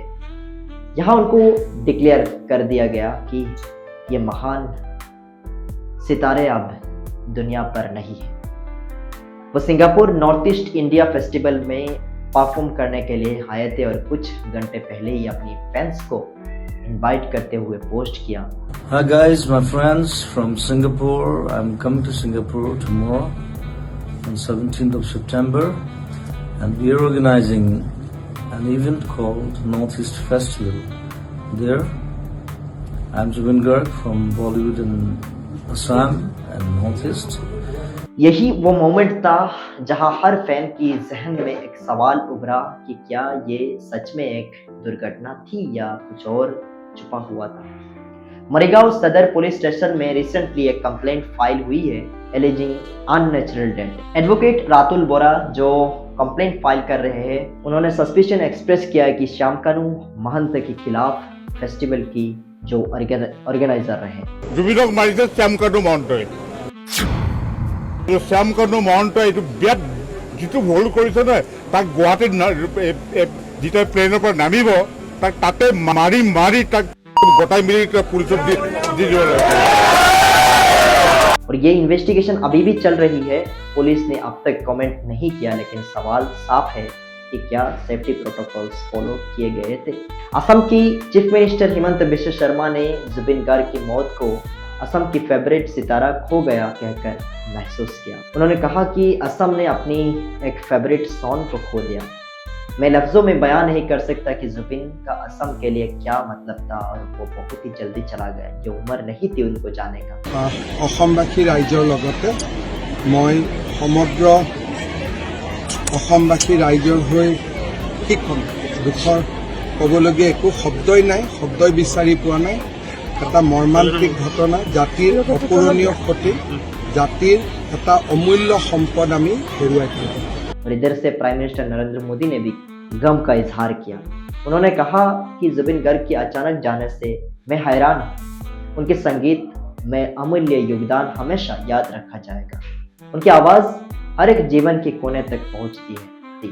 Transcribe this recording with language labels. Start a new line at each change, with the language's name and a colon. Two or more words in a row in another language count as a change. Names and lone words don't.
Hindi: यहाँ उनको डिक्लेयर कर दिया गया कि ये महान सितारे अब दुनिया पर नहीं है। वो सिंगापुर नॉर्थ ईस्ट इंडिया फेस्टिवल में परफॉर्म करने के लिए आए थे और कुछ घंटे पहले ही अपनी फैंस को इनवाइट करते हुए पोस्ट किया।
English: Hi guys, my friends from Singapore. I'm coming to Singapore tomorrow on 17th of September, and we are organizing an event called Northeast Festival. There, I'm Zubin Garg from Bollywood in Assam and Northeast.
Hindi: यही वो मोमेंट था जहां हर फैन की जहन में एक सवाल उभरा कि क्या ये सच में एक दुर्घटना थी या कुछ और छुपा हुआ था। मरीगांव सदर पुलिस स्टेशन में रिसेंटली एक
English: complaint file
Hindi: हुई है
English: alleging unnatural death.
Hindi: एडवोकेट रातुल बोरा जो
English: complaint file
Hindi: कर रहे हैं, उन्होंने
English: suspicion express
Hindi: किया है कि श्यामकानू महंत के खिलाफ फेस्टिवल की जो ऑर्गेनाइजर रहे
Assamese: জুবিনক মাৰিছে শ্যামকানু মহন্তই। শ্যামকানু মহন্ত এইটো বিয়াত যিটো ভুল কৰিছে নহয়, তাক গুৱাহাটীত যেতিয়া প্লেনৰ পৰা নামিব তাক তাতে মাৰি তাক গোটাই মিলি পুলিচক দি দিব লাগে।
Hindi: और ये इन्वेस्टिगेशन अभी भी चल रही है। पुलिस ने अब तक कमेंट नहीं किया, लेकिन सवाल साफ है कि क्या
English: safety protocols follow
Hindi: किए गए थे। असम की
English: chief minister
Hindi: हिमंत बिश्व शर्मा ने जुबिन गार्ग की मौत को असम की फेवरेट सितारा खो गया कहकर महसूस किया। उन्होंने कहा कि असम ने अपनी एक
English: favourite song
Hindi: को खो दिया। मैं लफ्जों में बयान नहीं कर सकता कि जुबिन का असम के लिए क्या मतलब था, और वो बहुत ही जल्दी चला गया। ये उम्र नहीं थी उनको जाने का।
Assamese: অসমবাসী ৰাইজৰ লগতে মই সমগ্ৰ অসমবাসী ৰাইজৰ হৈ শিক্ষণ দুখৰ ক'বলগীয়া একো শব্দই নাই, শব্দই বিচাৰি পোৱা নাই। এটা মৰ্মান্তিক ঘটনা, জাতিৰ অপূৰণীয় ক্ষতি, জাতিৰ এটা অমূল্য সম্পদ আমি হেৰুৱাই পেলালোঁ।
Hindi: और इधर से
English: prime minister
Hindi: नरेंद्र मोदी ने भी गम का इजहार किया। उन्होंने कहा कि जुबिन गर्ग के अचानक जाने से मैं हैरान हूँ। उनके संगीत में अमूल्य योगदान हमेशा याद रखा जाएगा। उनकी आवाज़ हर एक जीवन के कोने तक पहुँचती थी।